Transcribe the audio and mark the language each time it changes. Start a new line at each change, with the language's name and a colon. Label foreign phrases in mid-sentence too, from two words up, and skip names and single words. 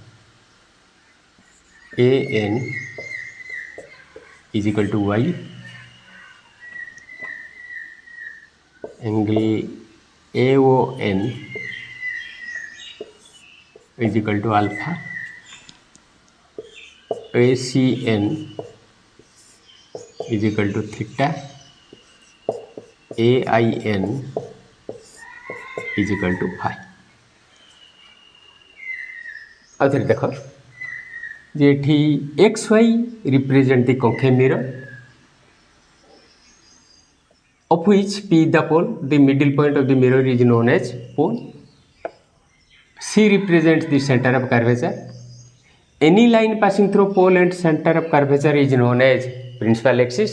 English: An is equal to y, angle AON is equal to alpha, ACN is equal to theta, AIN is equal to phi.
Odia: ଆଉ ଥରେ ଦେଖ ଯେ ଏଠି
English: X Y represent the concave mirror of which P is the pole, the middle point of the mirror is known as pole. C represents the center of curvature. Any line passing through pole and center of curvature is known as principal axis.